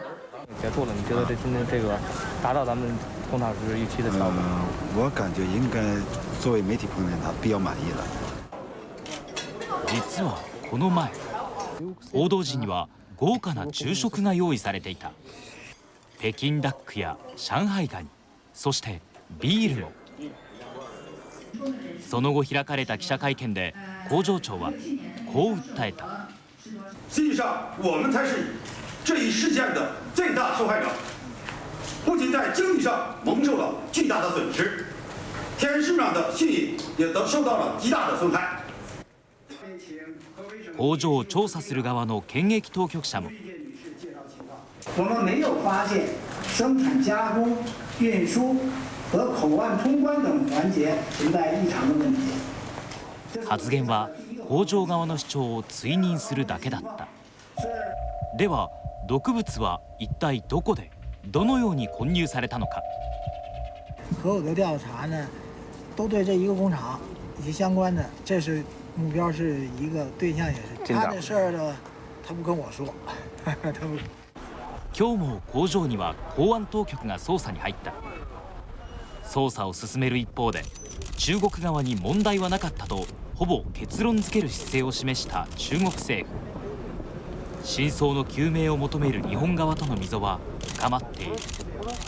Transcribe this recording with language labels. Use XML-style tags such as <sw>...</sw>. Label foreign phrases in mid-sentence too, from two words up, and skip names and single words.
<ja>実はこの前、報道陣には豪華な昼食が用意されていた。北京ダックや上海ガニ、そしてビールも。その後開かれた記者会見で工場長はこう訴えた。</ja> <zh>实际上我们才是这一事件的最大受害者，不仅在经济上蒙受了巨大的损失，天市场的信誉也遭受到了极大的损害。</zh> <ja>工場を調査する側の検疫当局者も、</ja> <zh>我们没有发现生产加工、运输和口岸通关等环节存在异常的问題。</zh> <ja>発言は工場側の主張を追認するだけだった。では毒物は一体どこでどのように混入されたのか。</ja> <zh>所有的调查呢，都对这一个工厂以及相关的，这是目标是一个对象也是他的事儿呢，他不跟我说，他不。</zh> <ja>今日も工場には公安当局が捜査に入った。捜査を進める一方で中国側に問題はなかったとほぼ結論付ける姿勢を示した中国政府。真相の究明を求める日本側との溝は深まっている。</ja>